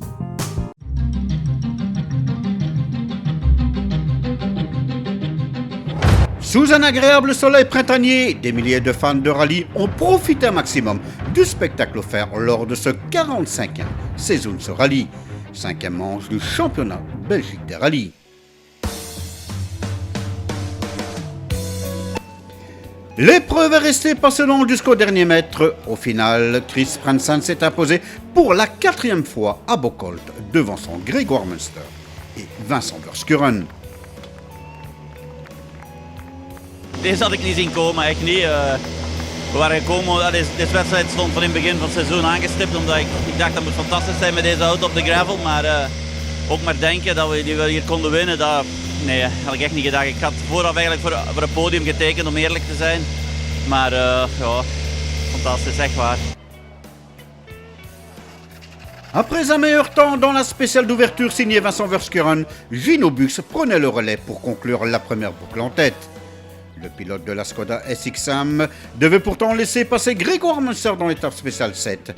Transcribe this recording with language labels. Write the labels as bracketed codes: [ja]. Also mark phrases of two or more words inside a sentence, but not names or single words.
[fr] Sous un agréable soleil printanier, des milliers de fans de rallye ont profité un maximum du spectacle offert lors de ce 45e Seizoens Rally, 5e manche du championnat Belgique des rallyes. L'épreuve est restée passionnante jusqu'au dernier mètre. Au final, Chris Franzen s'est imposé pour la 4e fois à Bocholt devant son Grégoire Munster et Vincent Verskuren. [nl] Deze had ik niet zien komen, echt niet. We waren gekomen, deze wedstrijd stond van in het begin van het seizoen aangestipt, omdat ik dacht dat het fantastisch zijn met deze auto op de gravel, maar ook maar denken dat we hier konden winnen, nee, had ik echt niet gedacht. Ik had vooraf eigenlijk voor het podium getekend om eerlijk te zijn, maar ja, fantastisch, echt waar. [fr] Après un meilleur temps dans la spéciale d'ouverture signée Vincent Verskuren, Gino Bux prenait le relais pour conclure la première boucle en tête. Le pilote de la Skoda SXM devait pourtant laisser passer Grégoire Munster dans l'étape spéciale 7.